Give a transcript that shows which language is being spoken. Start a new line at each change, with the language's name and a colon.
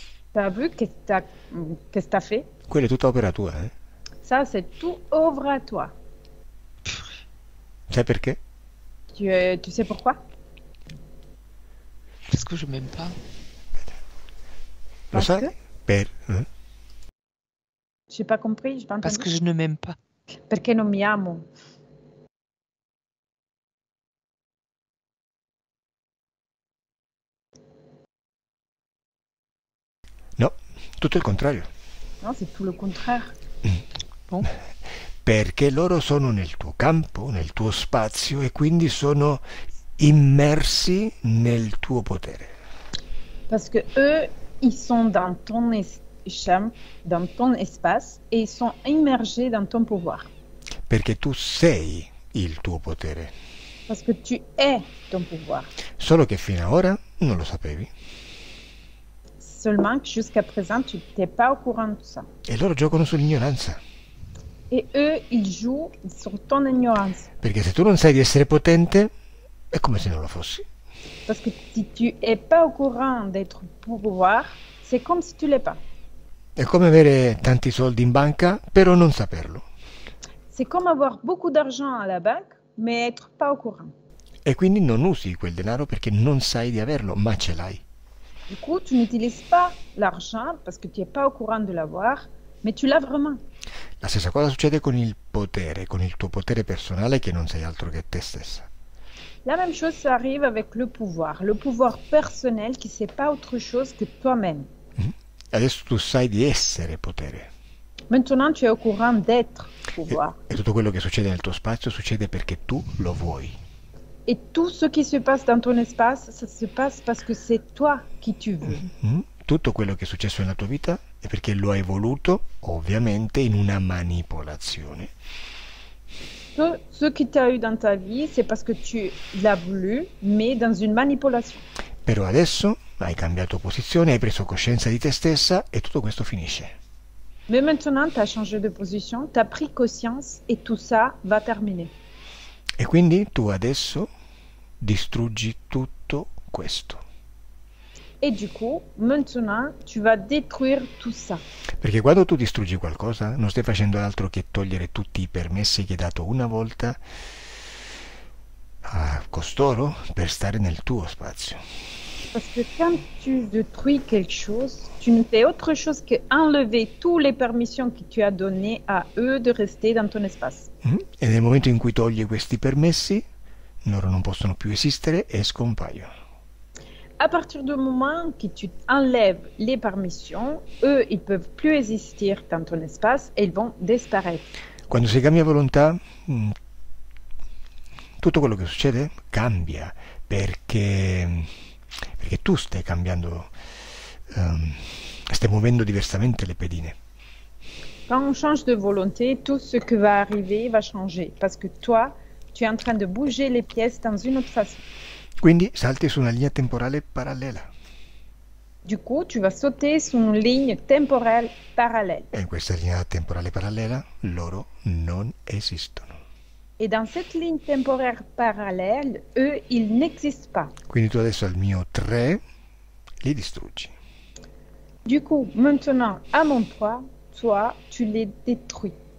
French: T'as vu qu'est-ce que t'as fait?
Italian: Quella è tutta opera tua, eh?
French: Ça, c'est tout œuvre à toi.
Italian: Sai perché?
French: Tu sais pourquoi? Parce que je m'aime pas.
Italian: Lo
French: Parce
Italian: sai?
French: que? J'ai pas compris, j'ai pas Parce entendu. que je ne m'aime pas.
Italian: Perché non mi amo. No, tutto il contrario.
French: Non, c'est tout le contraire. Bon.
Italian: Perché loro sono nel tuo campo, nel tuo spazio e quindi sono immersi nel tuo potere.
French: Parce que eux, ils sont dans ton champ, dans ton espace et ils sont immergés dans ton pouvoir.
Italian: Perché tu sei il tuo potere.
French: Parce que tu es ton pouvoir.
Italian: Solo che fino ad ora non lo sapevi.
French: Seulement que jusqu'à présent, tu n'étais pas au courant de tout ça.
Italian: E loro giocano sull'ignoranza.
French: Et eux, ils jouent sur ton ignorance.
Italian: Perché se tu non sai di essere potente, è come se non lo fossi.
French: Parce que si tu n'es pas au courant d'être pouvoir, c'est comme si tu l'es pas.
Italian: È come avere tanti soldi in banca, però non saperlo.
French: C'est comme avoir beaucoup d'argent à la banque, mais être pas au courant.
Italian: E quindi non usi quel denaro perché non sai di averlo, ma ce l'hai.
French: Du coup, tu n'utilises pas l'argent parce que tu n'es pas au courant de l'avoir, mais tu l'as vraiment.
Italian: La stessa cosa succede con il potere, con il tuo potere personale che non sei altro che te stessa.
French: La même chose, ça arrive avec le pouvoir personnel qui c'est pas autre chose que toi-même.
Italian: Adesso tu sai di essere potere.
French: Maintenant, tu es au courant d'être pouvoir.
Italian: E tutto quello che succede nel tuo spazio succede perché tu lo vuoi.
French: Et tout ce qui se passe dans ton espace, ça se passe parce que c'est toi qui tu veux.
Italian: Tutto quello che è successo nella tua vita è perché lo hai voluto, ovviamente, in una manipolazione.
French: Tout ce qui t'a eu dans ta vie, c'est parce que tu l'as voulu, mais dans une manipulation.
Italian: Però adesso hai cambiato posizione, hai preso coscienza di te stessa e tutto questo finisce.
French: Mais maintenant, tu as changé de position, tu as pris conscience et tout ça va terminer.
Italian: E quindi tu adesso distruggi tutto questo.
French: Et du coup, maintenant, tu vas détruire tout ça.
Italian: Perché quando tu distruggi qualcosa non stai facendo altro che togliere tutti i permessi che hai dato una volta a costoro per stare nel tuo spazio.
French: Parce que quand tu détruis quelque chose, tu ne fais autre chose qu'enlever toutes les permissions que tu as données à eux de rester dans ton espace.
Italian: E nel momento in cui togli questi permessi, loro non possono più esistere e scompaiono.
French: À partir du moment que tu enlèves les permissions, eux, ils peuvent plus exister dans ton espace et ils vont disparaître.
Italian: Quando si cambia volontà, tutto quello che succede cambia perché tu stai cambiando, stai muovendo diversamente le pedine.
French: Quand on change de volonté, tout ce qui va arriver va changer parce que toi, tu es en train de bouger les pièces dans une autre façon.
Italian: Quindi salti su una linea temporale parallela.
French: Du coup, tu vas sauter sur une ligne temporelle parallèle.
Italian: E in questa linea temporale parallela loro non esistono.
French: Et dans cette ligne temporaire parallèle, eux, ils n'existent pas.
Italian: Quindi tu adesso al mio 3 li distruggi.
French: Du coup, maintenant, à mon 3, toi, tu les détruis.